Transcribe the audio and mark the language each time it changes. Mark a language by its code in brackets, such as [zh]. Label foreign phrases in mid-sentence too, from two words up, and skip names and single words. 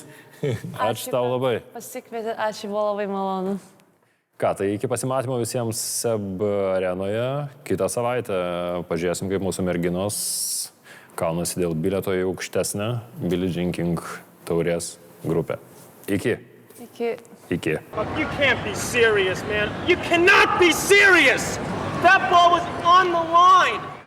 [lt] Ačiū tau labai. Pasikvietė, ačiū, buvo labai malonu. Ką, tai iki pasimatymo visiems Seb arenoje. Kitą savaitę pažiūrėsim, kaip mūsų merginos kaunasi dėl bilieto į aukštesnę Billie Jean King taurės grupę. Iki. [en] You can't be serious, man. You cannot be serious. That ball was on the line.